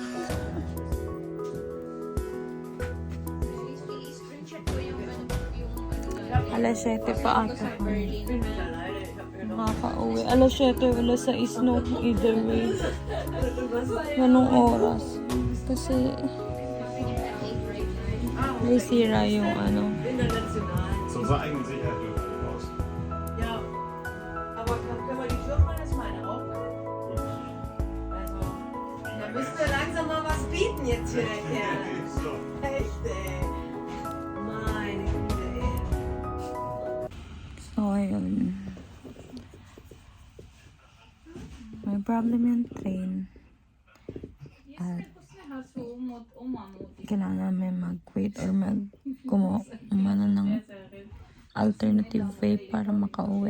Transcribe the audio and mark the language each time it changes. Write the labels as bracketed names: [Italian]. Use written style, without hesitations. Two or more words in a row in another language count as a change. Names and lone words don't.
[Filipino] Alas 7 pa ata. Makaka-uwi. Alas 7, alas 6, no, [English] either way. [Filipino] Ganong oras. Kasi, May sira yung ano. International. [German] So sah eigentlich eher Öl aus. Ja. Aber können wir die Firma das mal auch? Also, da müsst ihr langsam mal was bieten jetzt hier, der Kerl. So. Echt, ey. Meine Güte, ey. So, [Filipino] ayun. May problem yung train. At kailangan namin mag-wait or umano ng alternative way para makauwi.